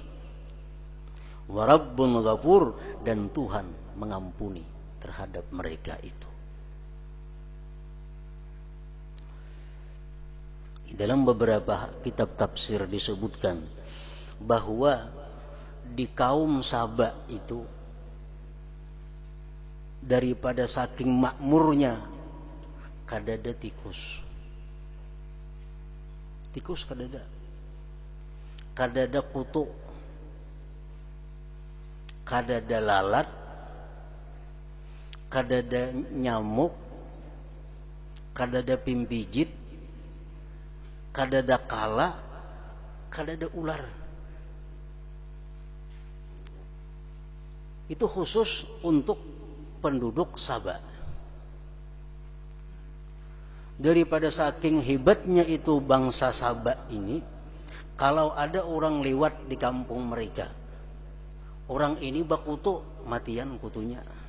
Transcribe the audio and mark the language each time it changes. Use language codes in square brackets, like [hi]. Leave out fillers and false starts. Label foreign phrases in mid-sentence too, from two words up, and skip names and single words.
[ar] وربٌّ غفور, [id] dan Tuhan mengampuni terhadap mereka itu. Dalam beberapa kitab tafsir disebutkan bahwa di kaum Saba itu daripada saking makmurnya kadada tikus [bjn] kadada kutu, kadada lalat, kadada nyamuk, kadada pimpijit, kadada kala, kadada ular. [id] Itu khusus untuk penduduk Saba. Daripada saking hebatnya itu bangsa Saba ini, kalau ada orang lewat di kampung mereka, orang ini [bjn] bakutu, matian kutunya.